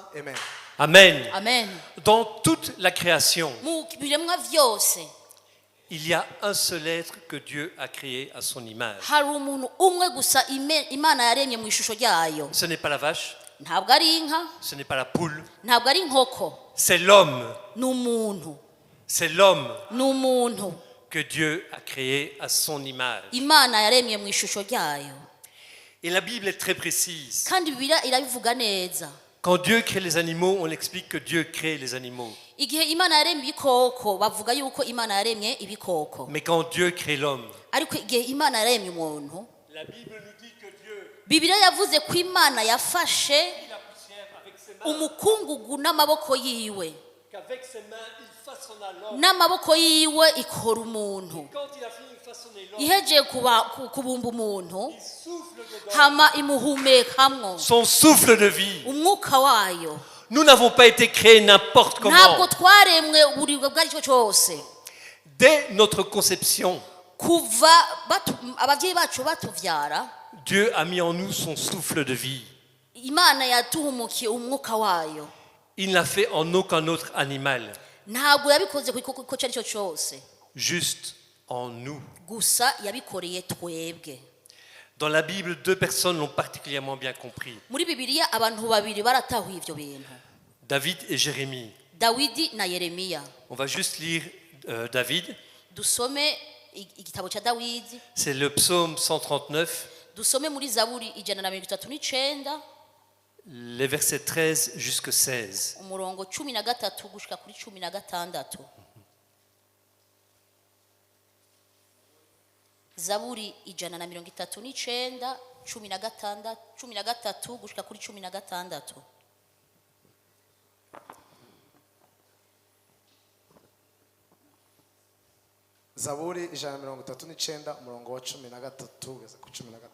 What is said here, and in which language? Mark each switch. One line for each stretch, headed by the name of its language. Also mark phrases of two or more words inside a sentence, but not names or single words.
French: Amen. Amen. Amen. Dans toute la création,
Rundi: Mu biremwa vyose
French: il y a un seul être que Dieu a créé à son image.
Rundi: hari umuntu umwe gusa Imana yaremye mu ishusho ryayo.
French: Ce n'est pas la vache,
Rundi: Ntabwo ari inka,
French: ce n'est pas la poule,
Rundi: ntabwo ari inkoko,
French: c'est l'homme.
Rundi: ni umuntu,
French: C'est l'homme
Rundi: ni umuntu
French: que Dieu a créé à son image.
Rundi: Imana yaremye mu ishusho ryayo.
French: Et la Bible est très précise.
Rundi: Kandi Bibiliya irabivuga neza.
French: Quand Dieu crée les animaux, on explique que Dieu crée les animaux.
Rundi: Igihe Imana yaremye ibikoko bavuga yuko Imana yaremye ibikoko,
French: Mais quand Dieu crée l'homme,
Rundi: ariko igihe Imana yaremye umuntu,
French: la Bible nous dit que Dieu
Rundi: Bibiliya yavuze ko Imana yafashe
French: prit la poussière avec ses mains,
Rundi: umukungugu n'amaboko yiwe,
French: qu'avec ses mains il façonna l'homme.
Rundi: n'amaboko yiwe ikora umuntu.
French: Quand il a fini de façonner l'homme,
Rundi: Ihejeje kubumba umuntu,
French: il souffle dedans
Rundi: hama imuhumekamwo
French: son souffle de vie.
Rundi: umwuka wayo.
French: Nous n'avons pas été créés n'importe
Rundi: Ntabwo
French: comment.
Rundi: twaremwe uburibwe bwari cyo cyose.
French: Dès notre conception,
Rundi: Kuva ababyeyi bacu batuvyara,
French: Dieu a mis en nous son souffle de vie.
Rundi: Imana yatuhumukiye umwuka wayo.
French: Il n'a fait en aucun autre animal,
Rundi: Ntabwo yabikoze ku gikoko cyo ari cyo cyose,
French: juste en nous.
Rundi: gusa yabikoreye twebwe.
French: Dans la Bible, deux personnes l'ont particulièrement bien compris.
Rundi: Muri Bibiliya abantu babiri baratahuye ivyo bintu,
French: David et Jérémie.
Rundi: Dawidi na Yeremiya.
French: On va juste lire David.
Rundi: Dusome igitabo cya Dawidi,
French: C'est le psaume 139,
Rundi: dusome muri Zaburi 139
French: les versets 13 jusqu'à 16.
Rundi: umurongo 13 gushika kuri 16. Zaburi 139 13 gushika kuri 16. Zaburi 139 umurongo wa 13 ugeze ku 16.